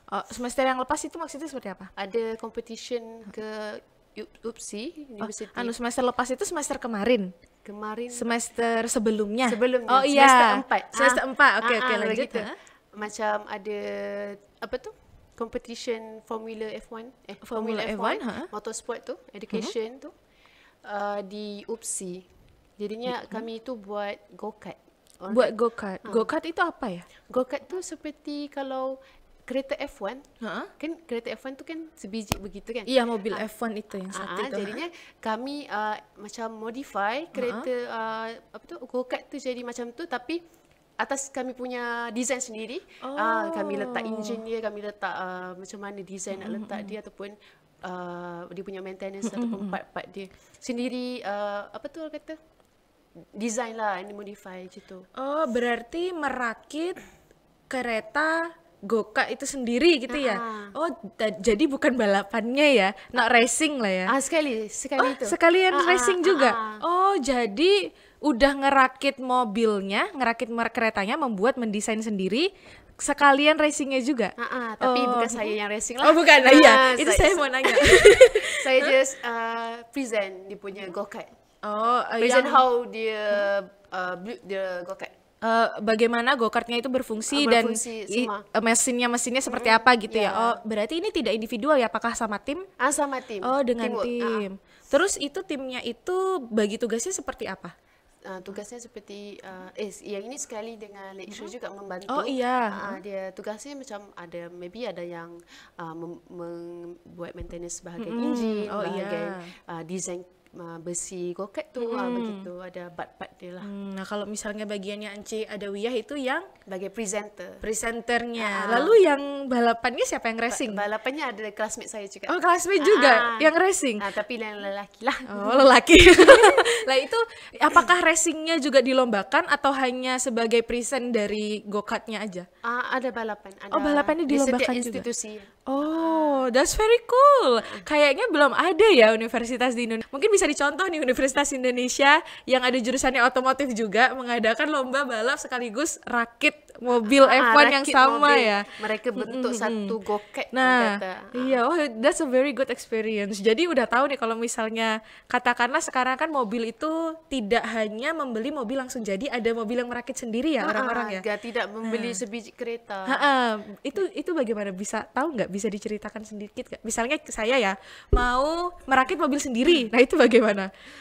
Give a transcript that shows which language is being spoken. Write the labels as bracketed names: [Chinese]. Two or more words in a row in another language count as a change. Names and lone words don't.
[Indonesian] Semester yang lepas itu maksudnya seperti apa? [Malay] Ada competition ke UPSI University. [Indonesian] Semester lepas itu semester kemarin. Semester sebelumnya. Sebelumnya. Semester 4. Oke, lanjut. [Malay] Macam ada apa tu? Competition Formula F1. Formula F1, motorsport tu, education tu. Di UPSI. Jadinya kami itu buat go-kart. [Indonesian] Go-kart itu apa ya? [Malay] Go-kart tu seperti kalau kereta F1, kan kereta F1 tu kan sebiji begitu kan? [Indonesian] Iya, mobil F1 itu yang satu itu. [Malay] Jadinya kami macam modify kereta go-kart tu jadi macam tu, tapi atas kami punya design sendiri. Kami letak enjin dia, kami letak macam mana design nak letak dia, ataupun dia punya maintenance ataupun part-part dia sendiri. Apa tu orang kata? Design lah, ini modify macam tu. [Indonesian] Oh, berarti merakit kereta go-kart itu sendiri gitu ya? Oh, jadi bukan balapannya ya, [Malay] nak racing lah [Indonesian] ya? [Malay] Sekali itu. [Indonesian] Sekalian racing juga? Oh, jadi udah ngerakit mobilnya, ngerakit keretanya, mendesain sendiri, sekalian racingnya juga? [Malay] Tapi bukan saya yang racing lah. [Indonesian] Oh bukan, iya. Itu saya mau nanya. [Malay] Saya [English] just present [Malay] dia punya go-kart. [English] Present how [Malay] dia go-kart. [Indonesian] Bagaimana go-kartnya itu berfungsi dan mesinnya seperti apa gitu ya. Oh, berarti ini tidak individual ya, apakah sama tim? Sama tim. Oh, dengan tim. Terus itu timnya itu bagi tugasnya seperti apa? [Malay] Tugasnya seperti yang ini sekali dengan lecturer juga membantu. [Indonesian] Oh iya. [Malay] Dia tugasnya macam ada yang membuat maintenance bahagian enjin, bahagian design besi go-kart tu, begitu, ada part-part dia lah. [Indonesian] Nah kalau misalnya bagiannya Ance ada Wiyah itu yang sebagai presenternya. Lalu yang balapannya siapa yang racing? [Malay] Balapannya ada classmate saya juga. [Indonesian] Oh, classmate juga yang racing. [Malay] Tapi yang lelaki lah. [Indonesian] Oh, lelaki. Lah itu apakah racingnya juga dilombakan atau hanya sebagai present dari go-kartnya aja? [Malay] Ada balapan. Balapannya dilombakan di setiap institusi. Juga. [English] Oh, that's very cool. [Indonesian] Kayaknya belum ada ya universitas di Indonesia. Mungkin bisa dicontoh nih universitas Indonesia yang ada jurusannya otomotif juga mengadakan lomba balap sekaligus rakit mobil F1 yang rakit sama mobil. ya. [Malay] Mereka bentuk satu goket. [Indonesian] Nah, kata. iya, [English] oh that's a very good experience. [Indonesian] Jadi udah tahu nih kalau misalnya katakanlah sekarang kan mobil itu tidak hanya membeli mobil langsung jadi, ada mobil yang merakit sendiri ya orang-orang ya. [Malay] Tidak membeli sebiji kereta. [Indonesian] Itu bagaimana, bisa tahu nggak, bisa diceritakan sedikit nggak? Misalnya saya ya mau merakit mobil sendiri, nah itu bagaimana?